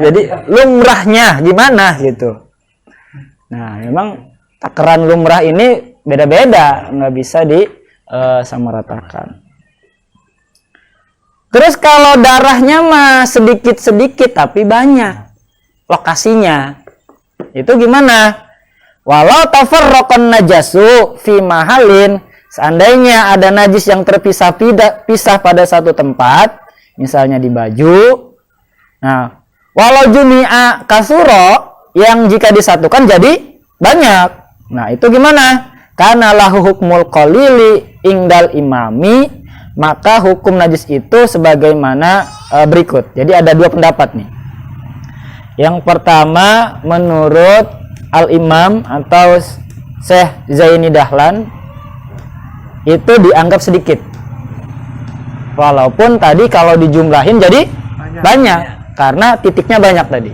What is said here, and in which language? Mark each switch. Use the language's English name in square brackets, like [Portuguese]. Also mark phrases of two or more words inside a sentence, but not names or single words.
[Indonesian] Jadi lumrahnya gimana gitu. Nah memang takaran lumrah ini beda-beda, nggak bisa disamaratakan. Terus kalau darahnya mah sedikit-sedikit tapi banyak lokasinya, itu gimana? [Arabic] ولو تفرق النجس في محل, [Indonesian] seandainya ada najis yang terpisah pada satu tempat, misalnya di baju. Nah, [Arabic] ولو جمع كثر, [Indonesian] yang jika disatukan jadi banyak. Nah, itu gimana? Karena [Arabic] له حكم القليل عند الإمام, [Indonesian] maka hukum najis itu sebagaimana berikut. Jadi ada dua pendapat nih. Yang pertama menurut Al-Imam atau Syekh Zaini Dahlan, itu dianggap sedikit. Walaupun tadi kalau dijumlahin jadi banyak karena titiknya banyak tadi.